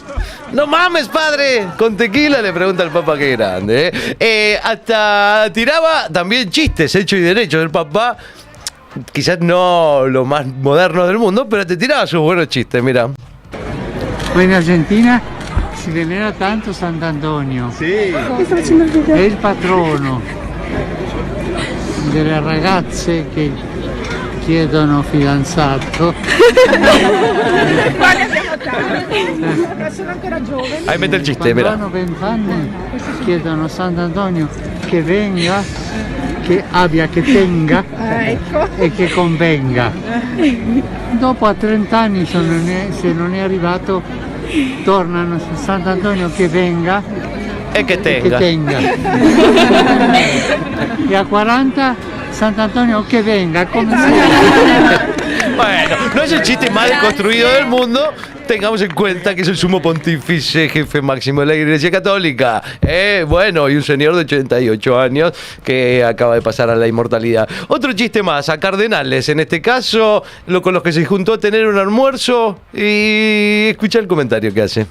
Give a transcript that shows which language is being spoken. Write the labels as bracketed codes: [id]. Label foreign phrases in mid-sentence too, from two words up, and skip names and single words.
[es] No mames, padre. Con tequila le pregunta al Papa qué grande. Hasta tiraba también chistes hechos y derechos del Papa. Quizás no lo más moderno del mundo, pero te tiraba sus buenos chistes, mira. [it] En Argentina si venera tanto Sant'Antonio. Sì. È il patrono delle ragazze che chiedono fidanzato. Quale abbiamo tanti? Sono ancora giovani. [es] Ahí mete il chiste, mira. [it] Quando hanno 20 anni chiedono a Sant'Antonio che venga, che abbia, che tenga e che convenga. Dopo a 30 anni se non è arrivato tornano a Sant'Antonio che venga e che tenga. E a 40 Sant'Antonio che venga, come [es] Bueno, no es el chiste más deconstruido del mundo. Tengamos en cuenta que es el sumo pontífice, jefe máximo de la Iglesia Católica. Bueno, y un señor de 88 años que acaba de pasar a la inmortalidad. Otro chiste más, a cardenales, en este caso, con los que se juntó a tener un almuerzo, y escucha el comentario que hace.